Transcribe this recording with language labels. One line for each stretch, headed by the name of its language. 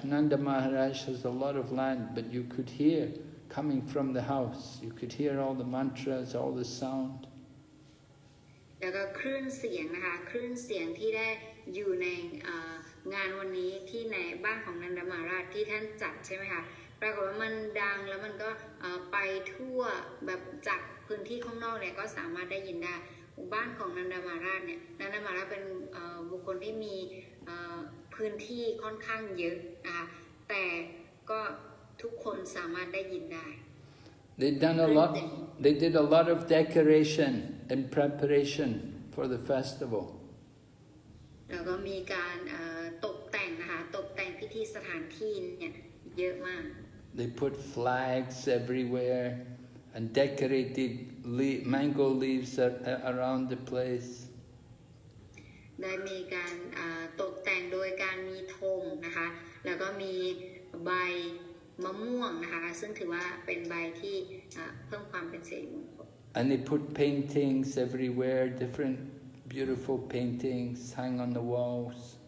English: Nanda Maharaj has a lot of land, but you could hear coming from the house. You could hear all the mantras, all the sound.
Thai: แล้วก็คลื่นเสียงนะคะคลื่นเสียงที่ได้อยู่ในงานวันนี้ที่ในบ้านของนันดามหาราชที่ท่านจัดใช่ไหมคะปรากฏว่ามันดังแล้วมันก็ไปทั่วแบบจากพื้นที่ข้างนอกเนี่ยก็สามารถได้ยินได้บ้านของนันดามหาราชเนี่ยนันดามหาราชเป็นบุคคลที่มีพื้นที่ค่อนข้างเยอะนะคะแต่ก็ทุกคนสามารถได้ยินได้
English: They did a lot of decoration in preparation for the festival.
Thai: แล้วก็มีการตกแต่งนะคะตกแต่งพิธีสถานที่เนี่ยเยอะมาก
English: They put flags everywhere and decorated mango leaves around the place.
Thai: ได้มีการตกแต่งโดยการมีธงนะคะแล้วก็มีใบมะม่วงนะคะซึ่งถือว่าเป็นใบที่เพิ่มความเป็นสิริมงคล
English: And they put paintings everywhere, different beautiful paintings hang on the walls.